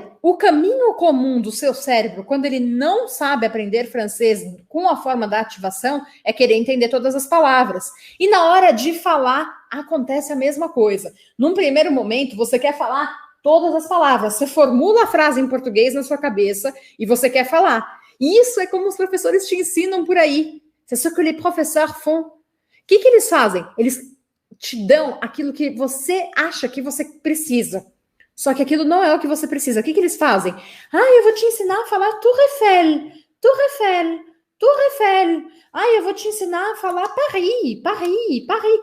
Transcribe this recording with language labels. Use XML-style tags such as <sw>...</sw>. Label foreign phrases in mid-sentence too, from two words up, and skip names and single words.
<pt>O caminho comum do seu cérebro, quando ele não sabe aprender francês com a forma da ativação, é querer entender todas as palavras. E na hora de falar, acontece a mesma coisa. Num primeiro momento, você quer falar todas as palavras. Você formula a frase em português na sua cabeça e você quer falar. Isso é como os professores te ensinam por aí.</pt> <fr>C'est ce que les professeurs font.</fr> <pt>O que eles fazem? Eles te dão aquilo que você acha que você precisa. Só que aquilo não é o que você precisa. O que eles fazem? Eu vou te ensinar a falar Tour Eiffel, Tour Eiffel, Tour Eiffel. Eu vou te ensinar a falar Paris, Paris, Paris.</pt>